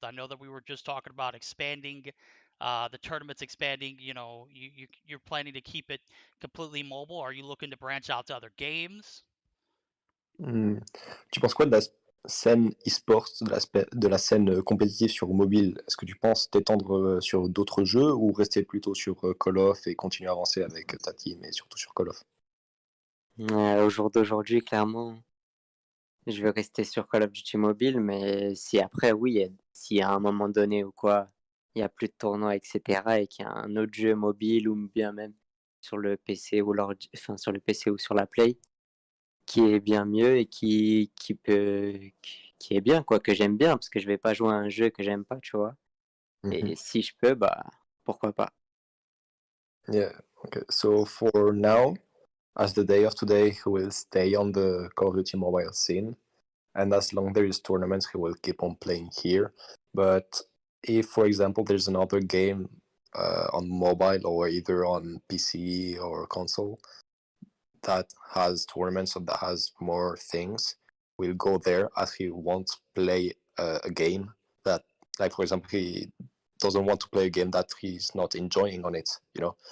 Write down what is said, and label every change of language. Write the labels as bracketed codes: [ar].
[en] I know that we were just talking about expanding, the tournaments expanding. You're planning to keep it completely mobile. Are you looking to branch out to other games? [fr] Tu penses quoi de la scène e-sports, de la scène compétitive sur mobile? Est-ce que tu penses t'étendre sur d'autres jeux ou rester plutôt sur Call of et continuer à avancer avec ta team et surtout sur Call of? Au jour d'aujourd'hui, clairement, je vais rester sur Call of Duty Mobile, mais si après, oui, si à un moment donné ou quoi, il n'y a plus de tournois, etc., et qu'il y a un autre jeu mobile ou bien même sur le PC ou enfin, sur le PC ou sur la Play, qui est bien mieux et qui est bien, quoi, que j'aime bien, parce que je vais pas jouer à un jeu que j'aime pas, tu vois. Et si je peux, bah, pourquoi pas. [en] Yeah, okay. So for now, as the day of today, he will stay on the Call of Duty mobile scene. And as long there is tournaments, he will keep on playing here. But if, for example, there's another game on mobile or either on PC or console that has tournaments or that has more things, we'll go there as he won't play a game that, like, for example, he doesn't want to play a game that he's not enjoying on it, you know.